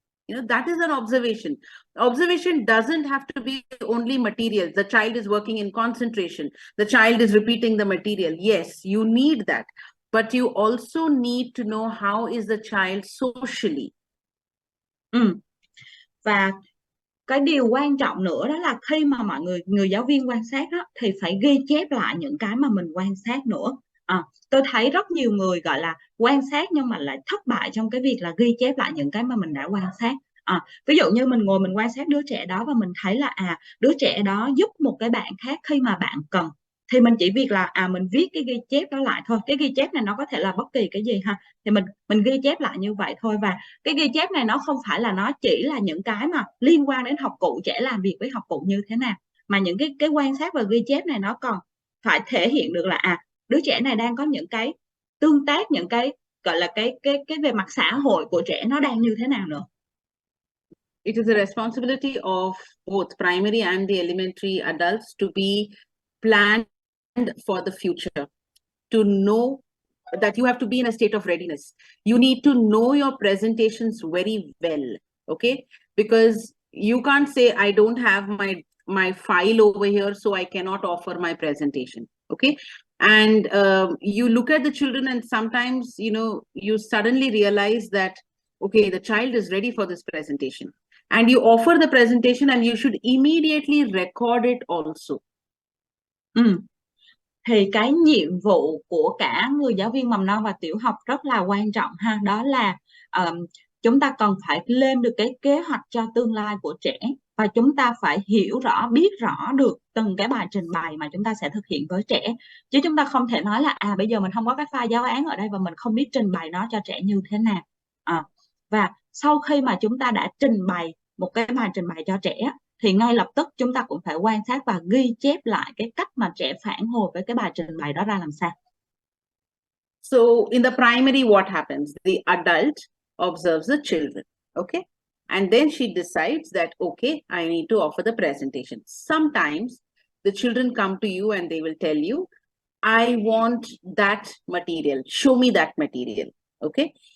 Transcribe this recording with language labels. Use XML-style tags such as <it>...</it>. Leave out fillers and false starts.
<en>You know, that is an observation. Observation doesn't have to be only material. The child is working in concentration. The child is repeating the material. Yes, you need that. But you also need to know how is the child socially.</en> <vi>Và cái điều quan trọng nữa đó là khi mà mọi người giáo viên quan sát đó, thì phải ghi chép lại những cái mà mình quan sát nữa. Tôi thấy rất nhiều người gọi là quan sát nhưng mà lại thất bại trong cái việc là ghi chép lại những cái mà mình đã quan sát. Ví dụ như mình ngồi mình quan sát đứa trẻ đó và mình thấy là đứa trẻ đó giúp một cái bạn khác khi mà bạn cần, thì mình chỉ việc là mình viết cái ghi chép đó lại thôi. Cái ghi chép này nó có thể là bất kỳ cái gì ha, thì mình ghi chép lại như vậy thôi. Và cái ghi chép này nó không phải là nó chỉ là những cái mà liên quan đến học cụ, trẻ làm việc với học cụ như thế nào, mà những cái quan sát và ghi chép này nó còn phải thể hiện được là đứa trẻ này đang có những cái tương tác, những cái gọi là cái về mặt xã hội của trẻ nó đang như thế nào nữa.</vi> <en>It is the responsibility of both primary and the elementary adults to be planned for the future, to know that you have to be in a state of readiness. You need to know your presentations very well, okay? Because you can't say, I don't have my file over here, so I cannot offer my presentation, okay? And you look at the children and sometimes, you know, you suddenly realize that, okay, the child is ready for this presentation. And you offer the presentation and you should immediately record it also.</en> <vi>Thì cái nhiệm vụ của cả người giáo viên mầm non và tiểu học rất là quan trọng ha, đó là chúng ta cần phải lên được cái kế hoạch cho tương lai của trẻ, và chúng ta phải hiểu rõ, biết rõ được từng cái bài trình bày mà chúng ta sẽ thực hiện với trẻ. Chứ chúng ta không thể nói là bây giờ mình không có cái file giáo án ở đây và mình không biết trình bày nó cho trẻ như thế nào. Và sau khi mà chúng ta đã trình bày một cái bài trình bày cho trẻ, thì ngay lập tức chúng ta cũng phải quan sát và ghi chép lại cái cách mà trẻ phản hồi với cái bài trình bày đó ra làm sao.</vi> <en>So in the primary, what happens? The adult observes the children, okay? And then she decides that, okay, I need to offer the presentation. Sometimes the children come to you and they will tell you, I want that material. Show me that material. Okay.</en>